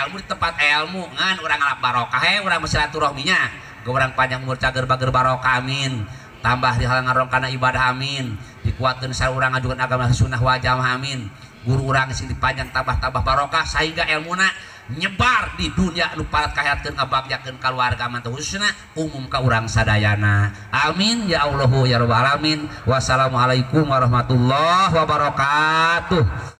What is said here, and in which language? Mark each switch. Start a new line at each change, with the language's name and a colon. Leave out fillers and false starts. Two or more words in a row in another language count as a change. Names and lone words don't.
Sundanese: di tempat ilmu ngan urang ngalap barokah urang silaturahminya ge urang panjang umur cager bager barokah amin tambah dihalang ngarongkana ibadah amin dikuatkeun saurang ngajukan agama
Arabic: سنة والجماعة
Sundanese: amin guru urang sing dipanjang tambah barokah sehingga ilmuna nyebar di dunia nu parat kahatkeun ngabagyakeun kaluarga mantu khususna umum ka urang sadayana
Arabic: آمين يا الله يا رب العالمين والسلام عليكم ورحمة الله وبركاته.